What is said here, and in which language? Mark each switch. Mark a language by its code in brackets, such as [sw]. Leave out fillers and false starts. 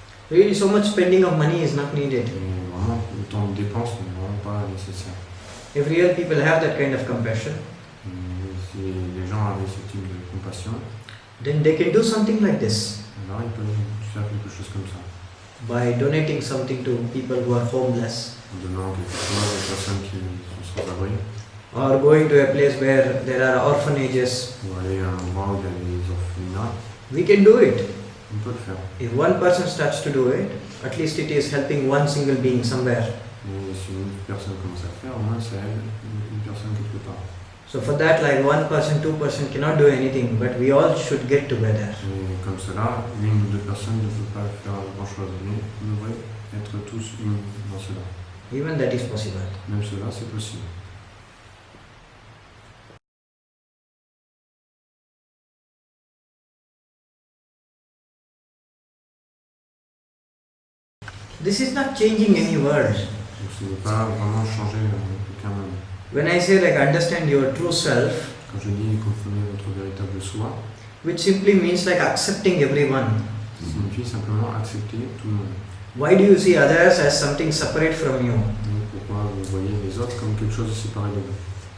[en] Really, so much spending of money is not needed. [fr] Et vraiment, le temps de dépense n'est vraiment pas nécessaire. [en] If real people have that kind of compassion, [fr] Et si les gens avaient ce type de compassion, [en] then they can do something like this [fr] alors ils peuvent faire quelque chose comme ça. [en] by donating something to people who are homeless, [fr] En donnant quelque chose aux personnes qui sont sans abri, [en] or going to a place where there are orphanages. [fr] ou aller à un endroit où il y a des orphelinats, [en] We can do it. [fr] on peut le faire. [en] If one person starts to do it, at least it is helping one single being somewhere. [fr] Mais si une personne commence à le faire, au moins ça aide une personne quelque part. [en] So for that, like one person, two person cannot do anything, but we all should get together. [fr] Et comme cela, une ou deux personnes ne peuvent pas faire grand chose, mais on devrait être tous unis dans cela. [en] Even that is possible. [fr] Même cela, c'est possible. [en] This is not changing any world. [fr] Donc ce n'est pas vraiment changer aucun monde. [en] When I say like understand your true self, [fr] Quand je dis comprenez votre véritable soi, [en] which simply means like accepting everyone. [fr] ça signifie simplement accepter tout le monde. [en] Why do you see others as something separate from you? [fr] Donc pourquoi vous voyez les autres comme quelque chose de séparé de vous?